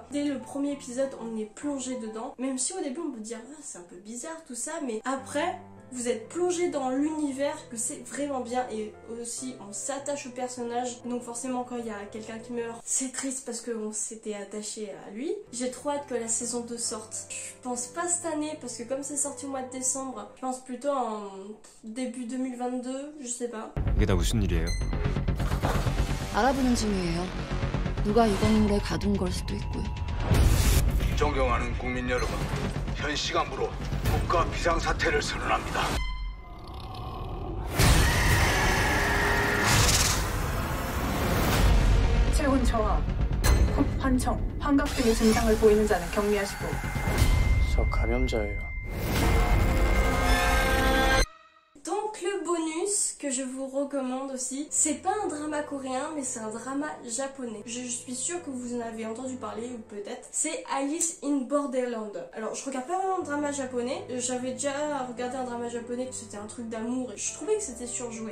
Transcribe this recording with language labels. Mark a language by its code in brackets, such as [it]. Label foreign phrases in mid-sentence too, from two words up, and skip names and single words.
[fr] Dès le premier épisode on est plongé dedans, même si au début on peut dire ah, c'est un peu bizarre tout ça, mais après vous êtes plongé dans l'univers, que c'est vraiment bien, et aussi on s'attache au personnage, donc forcément quand il y a quelqu'un qui meurt c'est triste parce qu'on s'était attaché à lui. J'ai trop hâte que la saison 2 sorte. Je pense pas cette année parce que comme c'est sorti au mois de décembre, je pense plutôt en début 2022, je sais pas. [ko] 이게 다 무슨 일이에요? 알아보는 중이에요. 누가 유광물에 가둔 걸 수도 있고요. 존경하는 국민 여러분, 현 시간부로 국가 비상사태를 선언합니다. 체온 저하, 환청, 환각 등의 증상을 보이는 자는 격리하시고. 저 감염자예요. [fr] Donc le bonus que je vous recommande aussi, c'est pas un drama coréen mais c'est un drama japonais. Je suis sûre que vous en avez entendu parler ou peut-être. C'est Alice in Borderland. Alors je regarde pas vraiment de drama japonais, j'avais déjà regardé un drama japonais, c'était un truc d'amour et je trouvais que c'était surjoué.